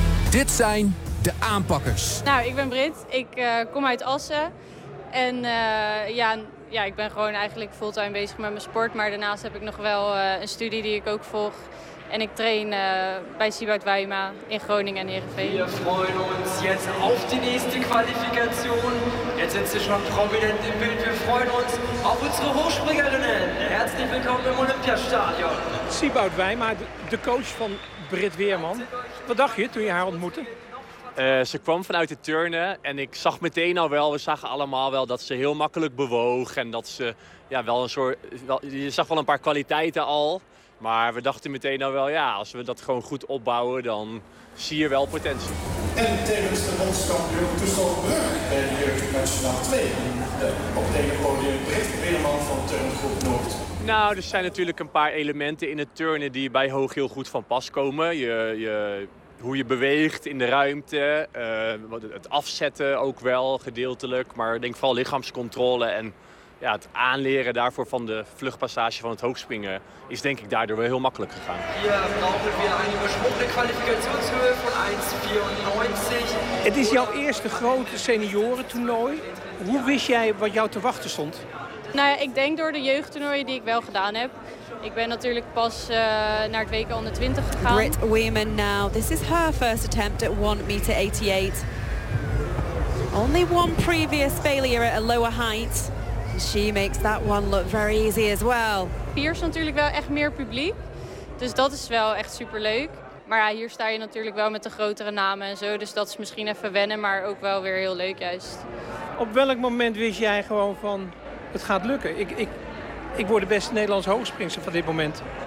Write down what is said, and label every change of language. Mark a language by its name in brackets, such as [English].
[Dutch] Dit zijn De Aanpakkers. Nou, ik ben Britt. Ik kom uit Assen. En ik ben gewoon eigenlijk fulltime bezig met mijn sport. Maar daarnaast heb ik nog wel een studie die ik ook volg. En ik train bij Sibaud Weima in Groningen en Heerenveen. [German] We freuen ons jetzt auf die nächste Qualifikation. Jetzt sind sie schon prominent im Bild. We freuen ons auf unsere Hochspringerinnen. Herzlich willkommen im Olympiastadion. [Dutch] Sibaud Weima, de coach van Britt Weerman. Wat dacht je toen je haar ontmoette? Ze kwam vanuit de turnen en ik zag meteen al wel, we zagen allemaal wel dat ze heel makkelijk bewoog. En dat ze ja, wel een soort, je zag wel een paar kwaliteiten al. Maar we dachten meteen al wel, ja, als we dat gewoon goed opbouwen, dan zie je wel potentie. En tijdens de bondskampioen Toestel Brug bij de Jeugd Nationaal 2. Op het ene podium Britt Weerman van Turngroep Noord. Nou, er zijn natuurlijk een paar elementen in het turnen die bij hoog heel goed van pas komen. Hoe je beweegt in de ruimte, het afzetten ook wel gedeeltelijk, maar ik denk vooral lichaamscontrole en ja, het aanleren daarvoor van de vluchtpassage van het hoogspringen is denk ik daardoor wel heel makkelijk gegaan. [German] Hier brauchen wir eine besprochene Qualifikationshöhe von 1,94. [Dutch] Het is jouw eerste grote seniorentoernooi. Hoe wist jij wat jou te wachten stond? Nou ja, ik denk door de jeugdtoernooien die ik wel gedaan heb. Ik ben natuurlijk pas naar het WK onder 20 gegaan. [English] Britt Weerman now. This is her first attempt at 1,88 meter. Only one previous failure at a lower height. She makes that one look very easy as well. [Dutch] Hier is natuurlijk wel echt meer publiek. Dus dat is wel echt superleuk. Maar ja, hier sta je natuurlijk wel met de grotere namen en zo. Dus dat is misschien even wennen, maar ook wel weer heel leuk juist. Op welk moment wist jij gewoon van, het gaat lukken? Ik word de beste Nederlandse hoogspringster van dit moment.